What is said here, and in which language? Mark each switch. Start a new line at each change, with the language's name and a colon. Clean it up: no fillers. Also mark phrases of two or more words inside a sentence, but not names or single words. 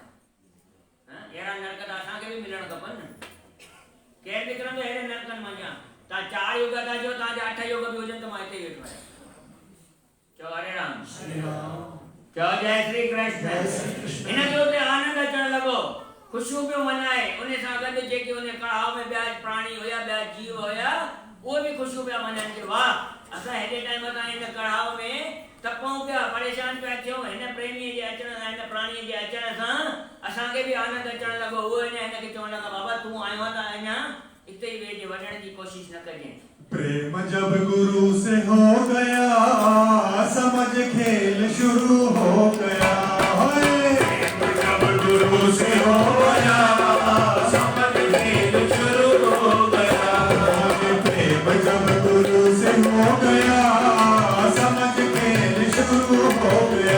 Sindhi: अहिड़ा नरक त असांखे बि मिलणु खपनि न। केरु निकिरंदो अहिड़े नरकनि मां ॼा। तव्हां 4 युग था चओ, तव्हांजा 8 युग बि हुजनि त मां हिते वेठो आहियां। चओ हरे राम। श्री राम। चओ जय श्री कृष्ण। जय श्री कृष्ण। हिनखे उते आनंद अचणु लॻो, ख़ुशियूं पियो मनाए। उन सां गॾु जेके उन कढ़ाव में ॿिया प्राणी हुया, ॿिया जीव हुया, उहे बि ख़ुशियूं पिया मनाइनि कि वाह असां हेॾे टाइम तां हिन कढ़ाव में तपूं पिया, परेशान पिया थियूं। हिन प्रेमीअ जे अचण सां, हिन प्राणीअ जे अचण सां असांखे बि आनंद अचणु लॻो। उहे अञा हिनखे चवणु लॻा बाबा तूं आयो आहे त अञा हिते ई वेझे, वञण जी कोशिशि न कजांइ।
Hindi: प्रेम जब गुरु से हो गया, समझ खेल शुरू हो गया। प्रेम जब गुरु से हो गया, समझ खेल शुरू हो गया। प्रेम जब गुरु से हो गया, समझ खेल शुरू हो गया।